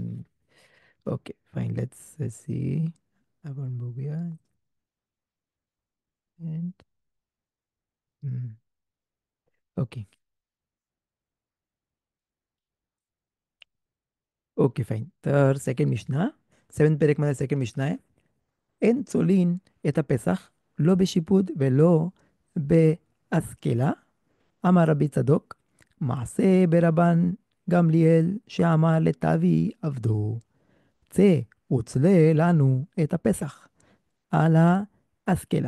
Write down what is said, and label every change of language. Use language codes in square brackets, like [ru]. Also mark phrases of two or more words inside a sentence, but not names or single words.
[en] OK fine, let's see. आपण बघूया. ओके. OK fine, [mr] तर सेकंड मिशना, सेवन पेरेकमध्ये सेकंड मिशना आहे. [he] אין צולין את הפסח לא בשיפוד ולא בהשכלה, אמר רבי צדוק, מעשה ברבן גמליאל שאמר לטבי עבדו, צא וצלה לנו את הפסח על ההשכלה.